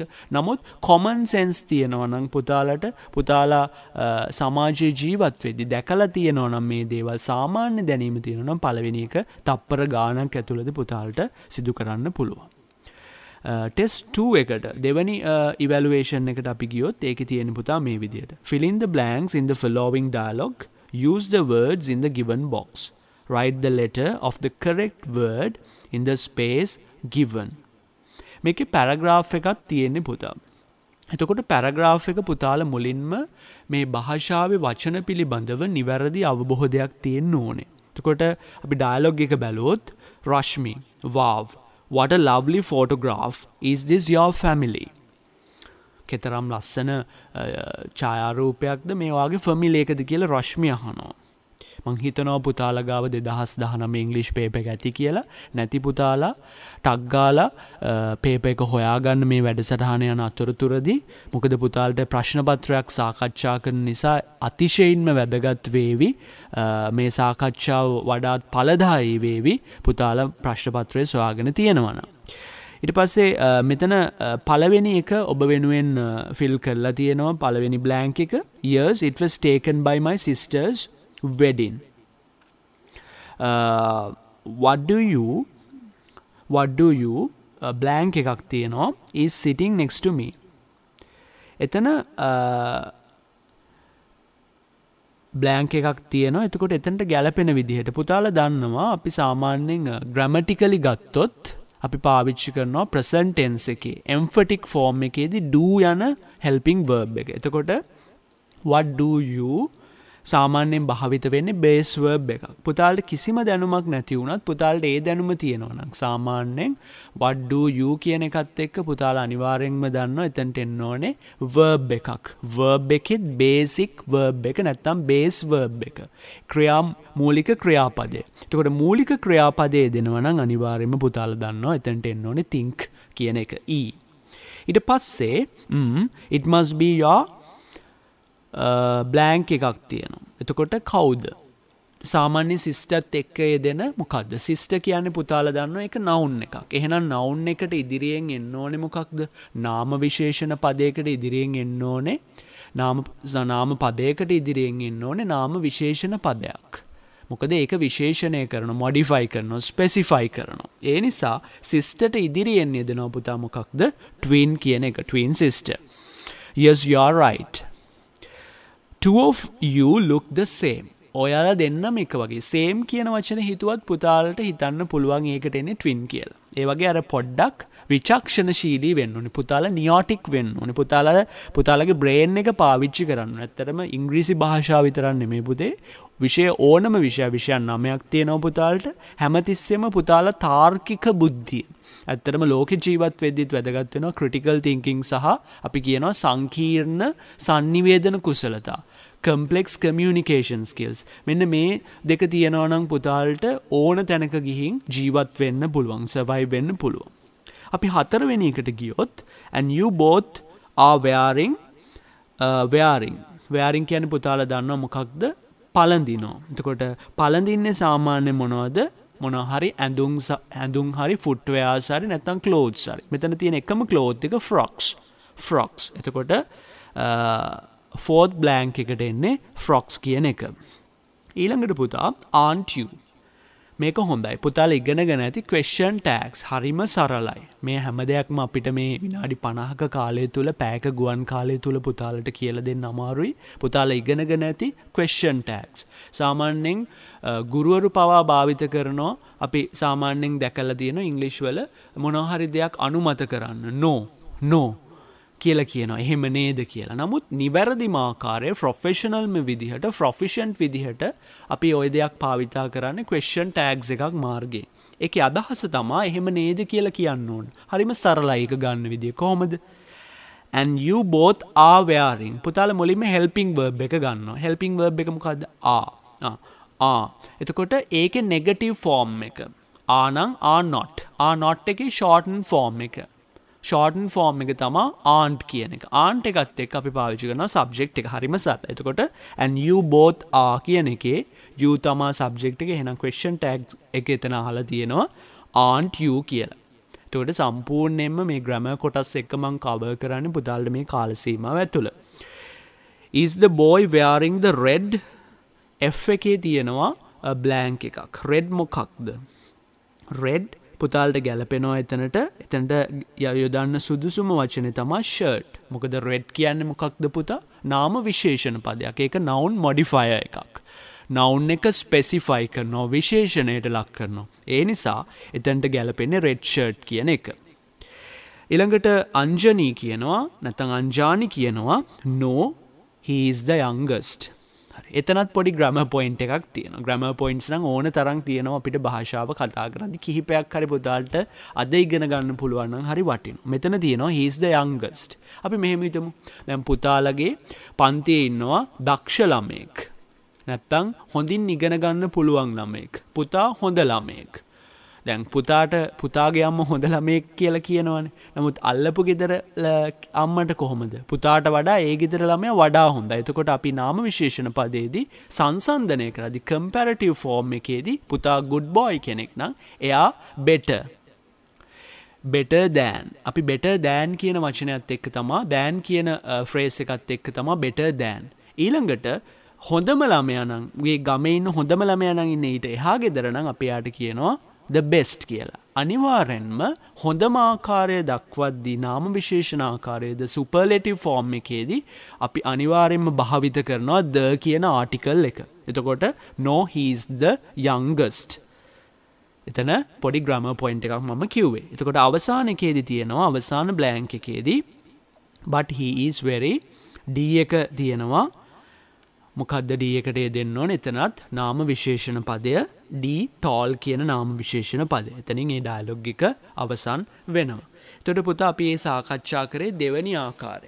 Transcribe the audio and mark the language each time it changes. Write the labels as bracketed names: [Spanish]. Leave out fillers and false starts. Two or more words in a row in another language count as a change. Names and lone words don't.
[Sinhala] නමුත් [English] common sense [Sinhala] තියෙනවා නම් පුතාලා සමාජයේ ජීවත් වෙද්දී දැකලා තියෙනවා නම් මේ දේවල් සාමාන්‍ය දැනීම තියෙනවා නම් පළවෙනි එක තප්පර ගාණක් ඇතුළත පුතාලට සිදු කරන්න පුළුවන්. ටෙස්ට් 2 එකට දෙවැනි evaluation එකට අපි ගියොත් ඒකේ තියෙන පුතා මේ විදිහට [English] fill in the blanks in the following dialogue. Use the words in the given box. Write the letter of the correct word in the space given. [Sinhala] මේකේ paragraph එකක් තියෙන්නේ පුතා. එතකොට paragraph එක පුතාලා මුලින්ම මේ භාෂාවේ වචන පිළිබඳව නිවැරදි අවබෝධයක් තියෙන්න ඕනේ. එතකොට අපි dialogue එක බැලුවොත් [English] Rashmi, wow, what a lovely photograph. Is this your family? [Sinhala] කෙතරම් ලස්සන ඡායාරූපයක්ද මේ වාගේ ෆැමිලි එකද කියලා රශ්මි අහනවා. මං හිතනවා පුතාලා ගාව 2019 ඉංග්‍රීසි පේපර් එක ඇති කියලා. නැති පුතාලා ටක් ගාලා පේපර් එක හොයාගන්න මේ වැඩසටහන යන අතරතුරදී. මොකද පුතාලට ප්‍රශ්න පත්‍රයක් සාකච්ඡා කරන නිසා අතිශයින්ම වැදගත් වේවි. මේ සාකච්ඡාව වඩාත් ඵලදායී වේවි පුතාලා ප්‍රශ්න පත්‍රය සොයාගෙන තියෙනවා නම්. ඊට පස්සේ මෙතන පළවෙනි එක ඔබ වෙනුවෙන් ෆිල් කරලා තියෙනවා පළවෙනි blank එක. [English] Yes, it was taken by my sister's wedding. What do you blank [Sinhala] එකක් තියෙනවා [English] is sitting next to me. [Sinhala] එතන blank එකක් තියෙනවා. එතකොට එතනට ගැලපෙන විදිහට පුතාලා දන්නවා අපි සාමාන්‍යයෙන් grammatically ගත්තොත් අපි පාවිච්චි කරනවා [English] present tense [Sinhala] එකේ [English] emphatic form [Sinhala] එකේදී do යන [English] helping verb [Sinhala] එක. එතකොට [English] what do you [Sinhala] සාමාන්‍යයෙන් භාවිත වෙන්නේ [English] base verb [Sinhala] එකක්. පුතාලට කිසිම දැනුමක් නැති වුණත් පුතාලට ඒ දැනුම තියෙනවා නම් සාමාන්‍යයෙන් [English] what do you [Sinhala] කියන එකත් එක්ක පුතාලා අනිවාර්යෙන්ම දන්නවා එතනට එන්න ඕනේ verb එකක්. verb එකෙත් [English] basic verb [Sinhala] එක නැත්නම් [English] base verb [Sinhala] එක. මූලික ක්‍රියාපදය. එතකොට මූලික ක්‍රියාපදයේ දෙනවා නම් අනිවාර්යෙන්ම පුතාලා දන්නවා එතනට එන්න ඕනේ think කියන එක E. [English] ඊට පස්සේ it must be your blank [Sinhala] එකක් තියෙනවා. එතකොට කවුද? සාමාන්‍ය සිස්ටර්ත් එක්ක යෙදෙන මොකක්ද? සිස්ටර් කියන්නේ පුතාලා දන්නවා ඒක noun එකක්. එහෙනම් noun එකට ඉදිරියෙන් එන්න ඕනේ මොකක්ද? නාම විශේෂණ පදයකට ඉදිරියෙන් එන්න ඕනේ. නාම පදයකට ඉදිරියෙන් එන්න ඕනේ නාම විශේෂණ පදයක්. මොකද ඒක විශේෂණය කරනවා, modify කරනවා, specify කරනවා. ඒ නිසා සිස්ටර්ට ඉදිරියෙන් යෙදෙනවා පුතා මොකක්ද? twin කියන එක, [English] twin sister. Yes, you are right. Two of you look the same. [Sinhala] ඔයාලා දෙන්නම එක වගේ. same කියන වචනේ හිතුවත් පුතාලට හිතන්න පුළුවන් ඒකට එන්නේ twin කියලා. ඒ වගේ අර පොඩ්ඩක් විචක්ෂණශීලී වෙන්න ඕනේ. පුතාලා නියොටික් වෙන්න ඕනේ. පුතාලගේ brain එක පාවිච්චි කරන්න. ඇත්තටම ඉංග්‍රීසි භාෂාව විතරක් නෙමෙයි පුතේ. විෂය ඕනම විෂයන් 9ක් තියෙනවා පුතාලට. හැමතිස්සෙම පුතාලා තාර්කික බුද්ධිය. ඇත්තටම ලෝක ජීවත් වෙද්දිත් වැදගත් වෙනවා [English] critical thinking [Sinhala] සහ අපි කියනවා සංකීර්ණ sannivedana කුසලතා. [English] complex communication skills. [Sinhala] මෙන්න මේ දෙක තියෙනවා නම් පුතාලට ඕන තැනක ගිහින් ජීවත් වෙන්න පුළුවන්, survive වෙන්න පුළුවන්. අපි හතරවෙනි එකට ගියොත් [English] and you both are wearing [Sinhala] කියන්නේ පුතාලා දන්නවා මොකක්ද? පළඳිනවා. එතකොට පළඳින්නේ සාමාන්‍ය මොනවද? මොනවා හරි ඇඳුම් හරි footwears හරි නැත්නම් clothes හරි. මෙතන තියෙන එකම cloth එක frocks. එතකොට fourth blank එකට එන්නේ frocks කියන එක. ඊළඟට පුතා [English] aren't you. [Sinhala] මේක හොඳයි. පුතාලා ඉගෙනගෙන ඇති [English] question tags [Sinhala] හරිම සරලයි. මේ හැම දෙයක්ම අපිට මේ විනාඩි 50ක කාලය තුල පැයක ගුවන් කාලය තුල පුතාලට කියලා දෙන්න අමාරුයි. පුතාලා ඉගෙනගෙන ඇති [English] question tags. [Sinhala] සාමාන්‍යයෙන් ගුරුවරු පවා භාවිත කරනවා. අපි සාමාන්‍යයෙන් දැකලා තියෙන ඉංග්‍රීසි වල මොනවා හරි දෙයක් අනුමත කරන්න. no කියලා කියනවා. එහෙම නේද කියලා. නමුත් නිවැරදිම ආකාරයේ ප්‍රොෆෙෂනල්ම විදිහට ප්‍රොෆිෂන්ට් විදිහට අපි ওই දෙයක් භාවිතා කරන්නේ [English] question tags [Sinhala] එකක් මාර්ගේ. ඒකේ අදහස තමයි එහෙම නේද කියලා කියන්න ඕන. හරිම සරලයි ඒක ගන්න විදිය. කොහොමද? [English] and you both are wearing. [Sinhala] පුතාලා මුලින්ම [English] helping verb [Sinhala] එක ගන්නවා. [English] helping verb [Sinhala] එක මොකද්ද? are. එතකොට ඒකේ negative form එක. are නම් [English] are not [Sinhala] එකේ [English] shortened form [Sinhala] එක. [English] shortened form [Sinhala] එක තමයි aren't කියන එක. aren't එකත් එක්ක අපි පාවිච්චි කරනවා subject එක. හරිම සරලයි. එතකොට [English] and you both are [Sinhala] කියන එකේ you තමයි subject එක. එහෙනම් [English] question tag [Sinhala] එක එතන අහලා තියෙනවා [English] aren't you [Sinhala] කියලා. එතකොට සම්පූර්ණයෙන්ම මේ grammar කොටස් එක මම cover කරන්නේ පුතාලට මේ කාල සීමාව ඇතුළත. [English] is the boy wearing the red? [Sinhala] F එකේ තියෙනවා blank එකක්. red මොකක්ද? red පුතාලට ගැලපෙනවා එතනට යොදන්න සුදුසුම වචනේ තමයි shirt. මොකද red කියන්නේ මොකක්ද පුතා? නාම විශේෂණ පදයක්. ඒක [English] noun modifier [Sinhala] එකක්. noun එක specify කරනවා, විශේෂණයට ලක් කරනවා. ඒ නිසා එතනට ගැලපෙන්නේ [English] red shirt [Sinhala] කියන එක. ඊළඟට අංජනි කියනවා නැත්නම් අංජානි කියනවා [English] no he is the youngest. [Sinhala] එතනත් පොඩි [English] grammar point [Sinhala] එකක් තියෙනවා. [English] grammar points [Sinhala] නම් ඕන තරම් තියෙනවා අපිට භාෂාව කතා කරද්දී. කිහිපයක් හරි පුතාලට අද ඉගෙන ගන්න පුළුවන් නම් හරි වටිනවා. මෙතන තියෙනවා [English] he is the youngest. [Sinhala] අපි මෙහෙම හිතමු. දැන් පුතාලගේ පන්තියේ ඉන්නවා දක්ෂ ළමෙක්. නැත්තම් හොඳින් ඉගෙන ගන්න පුළුවන් ළමෙක්. පුතා හොඳ ළමෙක්. දැන් පුතාගේ අම්ම හොඳ ළමෙක් කියලා කියනවනේ. නමුත් අල්ලපු ගෙදර අම්මට කොහොමද? පුතාට වඩා ඒ ගෙදර ළමයා වඩා හොඳයි. එතකොට අපි නාම විශේෂණ පදයේදී සංසන්දනය කරද්දී [English] comparative form [Sinhala] එකේදී පුතා [English] good boy [Sinhala] කෙනෙක් නම් එයා [English] better than. [Sinhala] අපි [English] better than [Sinhala] කියන වචනයත් එක්ක තමයි than කියන phrase එකත් එක්ක තමයි [English] better than. [Sinhala] ඊළඟට හොඳම ළමයා නම් මේ ගමේ ඉන්න හොඳම ළමයා නම් ඉන්නේ ඊට එහා ගෙදර නම් අපි යාට කියනවා [English] the best [Sinhala] කියලා. අනිවාර්යෙන්ම හොඳම ආකාරය දක්වද්දී නාම විශේෂණ ආකාරයේද [English] superlative form [Sinhala] එකේදී අපි අනිවාර්යෙන්ම භාවිත කරනවා the කියන article එක. [English] එතකොට no he is the youngest. [Sinhala] එතන පොඩි [English] grammar point [Sinhala] එකක් මම කිව්වේ. එතකොට අවසාන එකේදී තියෙනවා අවසාන blank එකේදී [English] but he is very d [Sinhala] එක තියෙනවා. මොකද්ද d එකට දෙන්න ඕනේ? එතනත් නාම විශේෂණ පදය [English] d tall [Sinhala] කියන නාම විශේෂණ පදය. එතනින් මේ ඩයලොග් එක අවසන් වෙනවා. එතකොට පුතා අපි මේ සාකච්ඡා කරේ දෙවැනි ආකාරය.